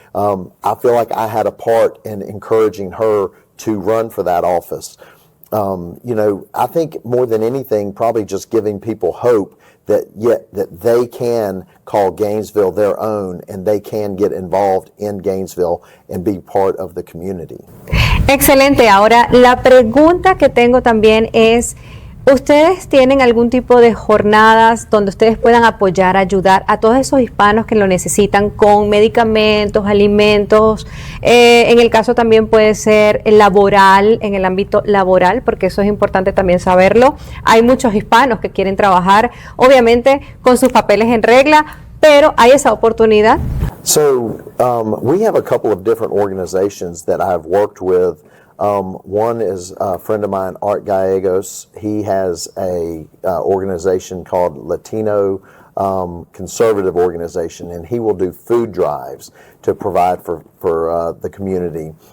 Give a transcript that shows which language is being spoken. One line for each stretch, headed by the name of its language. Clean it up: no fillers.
English: I feel like I had a part in encouraging her to run for that office. I think more than anything, probably just giving people hope that they can call Gainesville their own and they can get involved in Gainesville and be part of the community.
Spanish: Excelente. Ahora, la pregunta que tengo también es, ¿ustedes tienen algún tipo de jornadas donde ustedes puedan apoyar, ayudar a todos esos hispanos que lo necesitan con medicamentos, alimentos? En el caso también puede ser laboral, en el ámbito laboral, porque eso es importante también saberlo. Hay muchos hispanos que quieren trabajar, obviamente con sus papeles en regla, pero hay esa oportunidad.
English: So we have a couple of different organizations that I've worked with. One is a friend of mine, Art Gallegos. He has a organization called Latino Conservative Organization, and he will do food drives to provide for the community.